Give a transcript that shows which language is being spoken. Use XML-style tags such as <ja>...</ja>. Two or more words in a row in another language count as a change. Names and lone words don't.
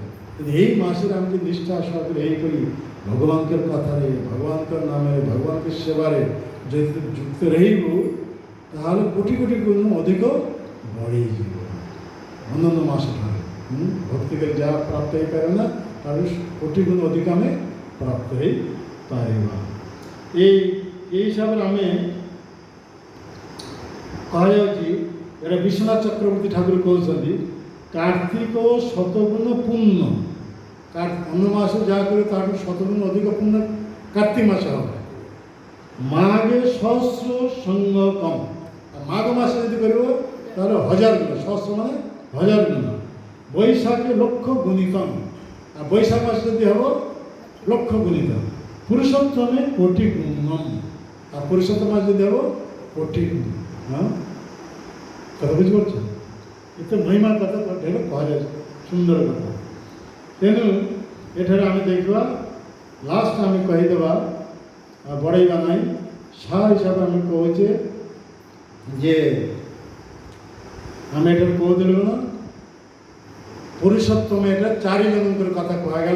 <or>କିନ୍ତୁ ଏଇ ମାସରେ ଆମେ ଯଦି ନିଷ୍ଠା ସହକାରେ ଏହିପରି ଭଗବାନଙ୍କର କଥାରେ, ଭଗବାନଙ୍କର ନାମରେ, ଭଗବାନଙ୍କ ସେବାରେ ଯଦି ଯୁକ୍ତ ରହିବୁ ତାହେଲେ କୋଟି କୋଟି ଗୁଣ ଅଧିକ ବଢ଼ିଯିବ ଅନ୍ୟାନ୍ୟ ମାସ ଠାରୁ। ଭକ୍ତି କରି ଯାହା ପ୍ରାପ୍ତ ହେଇପାରେ ନା, ତାଠୁ କୋଟି ଗୁଣ ଅଧିକ ଆମେ ପ୍ରାପ୍ତ ହେଇପାରିବା। এই হিସାବରେ ଆମେ କୁହାଯାଉଛି, ଏଇଟା ବିଶ୍ୱନାଥ ଚକ୍ରବର୍ତ୍ତୀ ଠାକୁର କହୁଛନ୍ତି</or> <bn>কার্তিক শতগুণ পুণ্য, অন্য মাসে যা করে তার শতগুণ অধিক পুণ্য কার্তিক মাসে হবে। মাঘে সহস্র সঙ্গ কম, আর মাঘ মাসে যদি করব তাহলে 1000 গুণ, সহস্র মানে 1000 গুণ। বৈশাখে লক্ষ গুণিতম, আর বৈশাখ মাসে যদি হব লক্ষ গুণিতম। পুরুষোত্তমে কোটি গুণম, আর পুরুষোত্তম মাসে যদি হব কোটি গুণ। কথা বুঝতে পারছেন? এতে মহিমা কথা ঢের কুହାଯାଉଛି,</bn> <or>ସୁନ୍ଦର କଥା। ତେଣୁ ଏଠାରେ ଆମେ ଦେଖିବା, ଲାଷ୍ଟ ଆମେ କହିଦେବା, ବଢ଼େଇବା ନାହିଁ। ସା ହିସାବରେ ଆମେ କହୁଛେ ଯେ ଆମେ ଏଠାରେ କହୁଥିଲୁ କ'ଣ, ପୁରୁଷୋତ୍ତମ ଏଠାରେ 4 ଜଣଙ୍କର କଥା କୁହାଗଲା।</or>